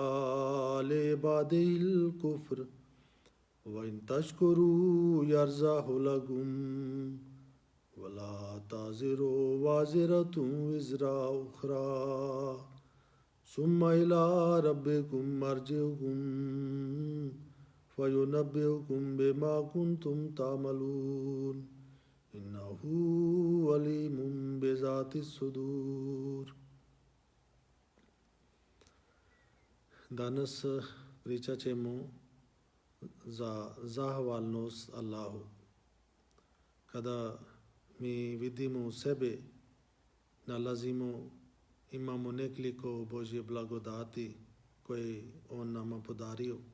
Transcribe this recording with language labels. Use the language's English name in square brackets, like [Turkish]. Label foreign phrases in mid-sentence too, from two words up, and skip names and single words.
[Arabic] لعباده الكفر وإن تشكروا يرضه لكم ولا تزر وازرة وزر أخرى ثم إلى ربكم مرجعكم فينبئكم بما كنتم تعملون إنه عليم بذات الصدور. [Bosnian] Danas pričat ćemo za zahvalnost Allahu. Kada mi vidimo u sebe, nalazimo, imamo nekoliko Božje blagodati koje On nama podario.